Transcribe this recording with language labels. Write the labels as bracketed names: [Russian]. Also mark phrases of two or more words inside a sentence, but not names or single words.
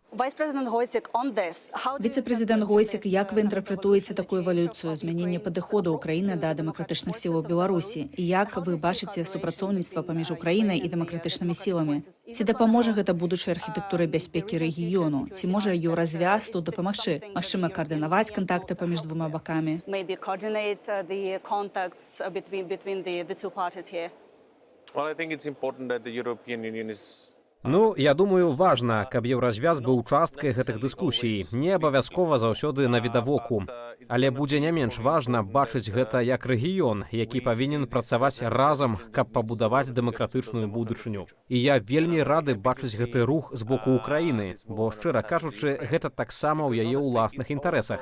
[Belarusian] Віцэ-прэзідэнт Гойсік, як вы інтэрпрэтуеце такую эвалюцыю змянення падыходу ўкраіны да дэмакратычных сілаў Беларусі? І як вы бачыце супрацоўніцтва паміж Украінай і дэмакратычнымі сіламі? Ці дапаможа гэта будучай архітэктуры бяспекі рэгіёну? Ці можа еўразвяз тут дапамагчы? Магчыма, каардынаваць кантакты паміж двума бакамі? [English] Well, I think it's important that the European Union is [Belarusian] Ну, я думаю, важна, каб еўразвяз быў часткай гэтых дыскусій. Не абавязкова заўсёды навідавоку. Але будзе не менш важна бачыць гэта як рэгіён, які павінен працаваць разам, каб пабудаваць дэмакратычную будучыню. І я вельмі рады бачыць гэты рух з боку Украіны, бо, шчыра кажучы, гэта таксама ў яе ўласных інтарэсах.